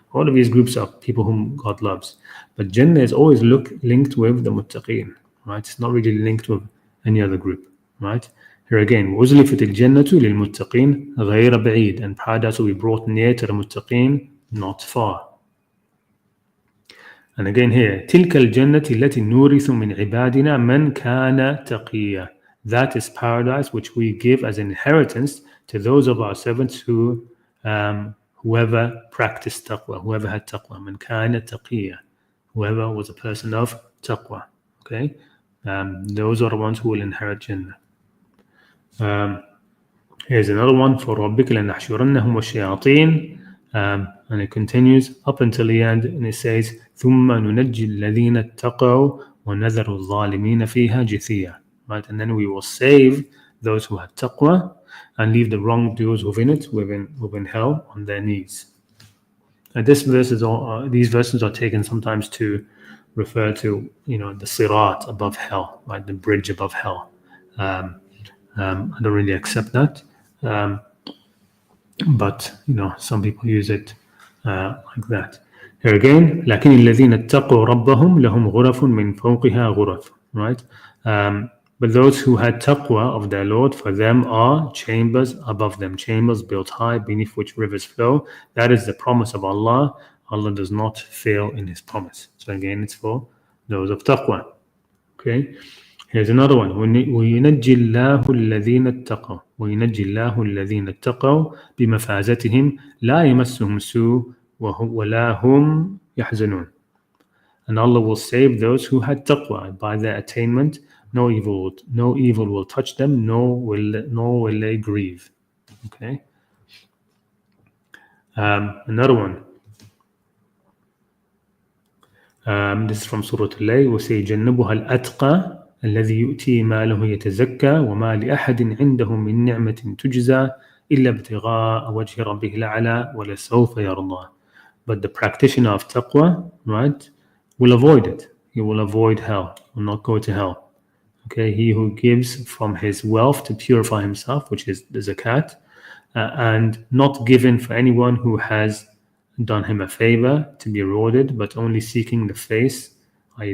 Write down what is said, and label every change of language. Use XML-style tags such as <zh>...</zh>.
<en>All of these groups are people whom God loves. But Jannah is always linked with the Muttaqeen, right? It's not really linked with any other group, right? Here again,</en> <ar>وَأُزْلِفَتِ الْجَنَّةُ لِلْمُتَّقِينَ غَيْرَ بَعِيدٍ,</ar> <en>and paradise will be brought near to the Muttaqeen, not far. And again here,</en> <ar>تِلْكَ الْجَنَّةِ الَّتِي نُورِثُ مِنْ عِبَادِنَا مَنْ كَانَ تَقِيًّا.</ar> <en>That is paradise which we give as inheritance to those of our servants who, whoever practiced taqwa, whoever had taqwa,</en> <ar>man kana taqiyya,</ar> <en>whoever was a person of taqwa. Okay, those are the ones who will inherit Jannah. Here's another one for</en> <ar>رَبِّكَ لَنَحْشُرَنَّهُمْ وَالشَّيَاطِينَ,</ar> <en>and it continues up until the end, and it says</en> <ar>ثُمَّ نُنَجِّي الَّذِينَ اتَّقَوْا وَنَذَرُ الظَّالِمِينَ فِيهَا جِثِيًّا.</ar> <en>Right, and then we will save those who had taqwa and leave the wrongdoers within hell on their knees. And these verses are taken sometimes to refer to the sirat above hell, right, the bridge above hell. I don't really accept that, but some people use it like that. Here again,</en> <ar>لكن الذين اتقوا ربهم لهم غرف من فوقها غرف,</ar> <en>right? But those who had taqwa of their Lord, for them are chambers above them, chambers built high, beneath which rivers flow. That is the promise of Allah. Allah does not fail in His promise. So again, it's for those of taqwa.</en> <ar>Okay, here's another one. وَيُنَجِّي اللَّهُ الَّذِينَ اتَّقَوْا وَيُنَجِّي اللَّهُ الَّذِينَ اتَّقَوْا بِمَفَازَتِهِمْ لَا يَمَسُّهُمْ سُوءٌ وَلَا هُمْ يَحْزَنُونَ.</ar> <en>And Allah will save those who had taqwa. By their attainment, no evil will touch them, nor will they grieve. Okay. Another one. This is from Surah Al-Layl.</en> <ar>We say, جنبها الأتقى الذي يؤتي ماله يتزكى وما لأحد عنده من نعمة تجزى إلا ابتغاء وجه ربه الأعلى ولسوف يرضى.</ar> <en>But the practitioner of taqwa, right, will avoid it. He will avoid hell, will not go to hell. Okay, he who gives from his wealth to purify himself, which is the zakat, and not given for anyone who has done him a favor to be rewarded, but only seeking the face, i.e.</en>